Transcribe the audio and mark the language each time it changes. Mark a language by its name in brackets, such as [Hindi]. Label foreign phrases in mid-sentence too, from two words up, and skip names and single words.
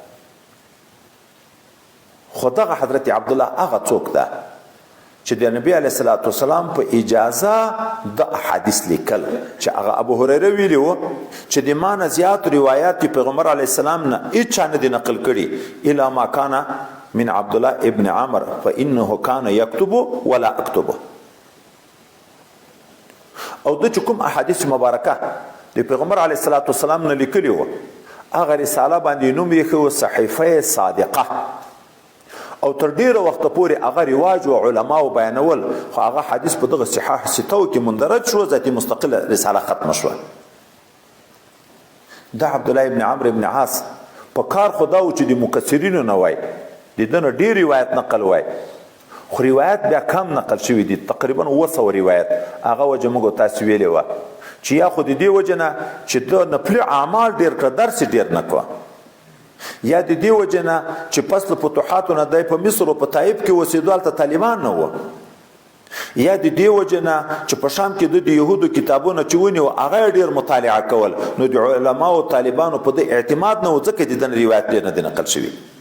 [Pashto] خو دغه حضرت عبدالله هغه څوک ده چې د نبی [Arabic] علیه الصلاة والسلام [Pashto] په اجازه د احادیث لیکل، چې هغه ابو هریره ویلي و چې د ما نه زیات روایات پیغمبر [Arabic] علیه السلام [Pashto] نه هیڅ چا نه دي نقل کړي [Arabic] الا ما کان من عبد الله ابن عمر فانه كان يكتب ولا اكتب. [Pashto] او د کوم احادیث مبارکه د پیغمبر [Arabic] علیه الصلاة والسلام [Pashto] نه لیکلي و، هغه رساله باندې نوم یې خو صحیفه صادقه، او تر ډیره وخت پورې هغه رواج او علماو بیانول، خو هغه حدیث په دغه صحاح ستو کې مندرج شو، ذاتي مستقله رساله ختم شو. دا عبد الله ابن عمرو ابن عاص په کار خدا او چې د مکثرینو نه وای د دنه ډیر روایت نقل وای، خو روایت بیا کم نقل شوی دي، تقریبا 200 روایت. هغه وجه موږ تاسو ویلې و چې یا خو د دې وجه نه چې د نفل اعمال ډیر کړ، درس ډیر نه کو، یا د دې وجه نه چې پس له فتوحاتو نه دی په مصر او په طایف کې اوسېدو، هلته طالبان نه وو، یا د دې وجه نه چې په شام کې د یهودو کتابونه چې ونیو هغه ډېر مطالعه کول، نو د علماو او طالبانو په دې اعتماد نه و، ځکه د دې روایت ډېر نه دی نقل شوي.